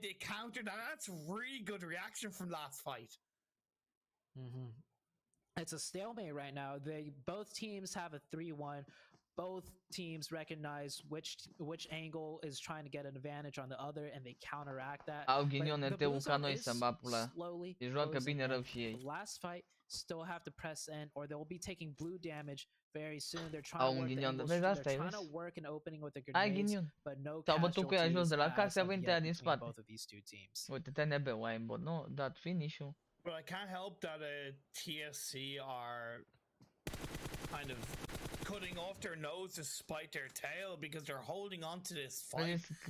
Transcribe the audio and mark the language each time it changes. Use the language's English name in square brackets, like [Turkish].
[English] They countered, and that's really good reaction from last fight. It's a stalemate right now. Both teams have a 3-1. Both teams recognize which angle is trying to get an advantage on the other, and they counteract that. [Romanian] Au ghinion NT-ul ca noi să-mi bat pula. Îi joacă bine rău și ei. [English] Last fight still have to press in, or they'll be taking blue damage very soon. They're trying to work an opening with the grenades, but no casualties both of these two teams. [Romanian] Uite, TNB-ul ai în bot, nu? Dat finish-ul. [English] But I can't help that TSC are kind of cutting off their nose to spite their tail because they're holding on to this fight.